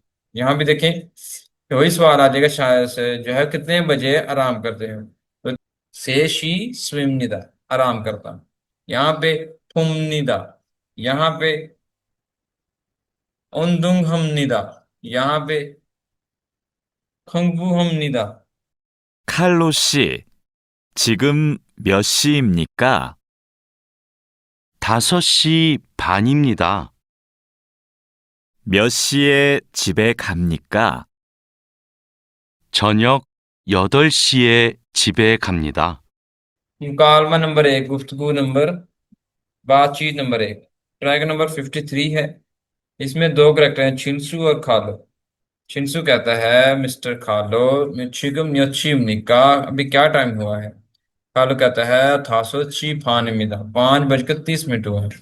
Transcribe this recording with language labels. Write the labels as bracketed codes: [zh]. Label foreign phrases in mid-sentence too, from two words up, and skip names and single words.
[hi] यहाँ भी देखें कि वही सवाल आ जाएगा शायद से, जो है कितने बजे आराम करते हो। तो [ko] 세 시 쉽니다, [hi] आराम करता हूँ। यहाँ पे थुमनिदा, यहाँ पे [ko] 운동합니다, [hi] यहाँ पे [ko] 공부합니다. 칼로 씨, 지금 몇 시입니까? 5시 반입니다. 몇 시에 집에 갑니까? 저녁 8시에 집에 갑니다. [hi] मुकालमा नंबर 1, गुफ्तगू नंबर, बातचीत नंबर 1। [en] track number [hi] 53 है। इसमें दो करेक्टर हैं, छिंसू और खालो। छिंसू कहता है मिस्टर खालो [ko] 몇 시입니까, [hi] अभी क्या टाइम हुआ है। खालो कहता है [ko] 다섯 시 반입니다, [hi] 5 बजकर 30 मिनट हुए हैं।